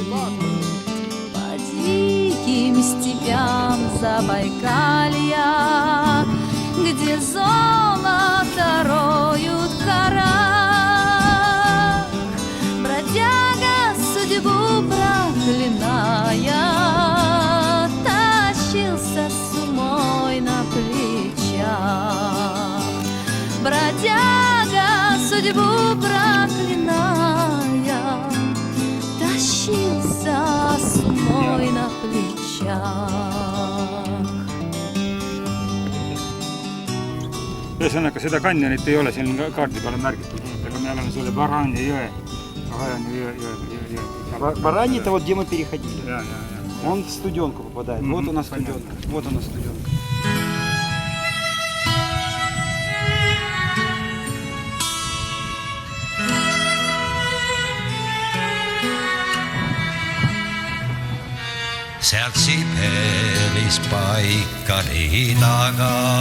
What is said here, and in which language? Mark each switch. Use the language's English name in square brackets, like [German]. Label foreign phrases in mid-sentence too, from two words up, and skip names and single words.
[Russian] По диким степям Забайкалья, где золото роют в горах, бродяга судьбу проклиная, тащился с умой на плечах. Бродяга судьбу проклиная, тащился с умой на плечах. [Estonian] Ühesõnaga, seda kanjonit ei ole siin kaardi peale märgitud, aga me oleme selle Barani jõe. [Russian] Барань это вот где мы переходили. Он в студенку попадает. Вот у нас студенка. Вот у нас студенка. [Estonian] Sealt Siberis Baikali taga,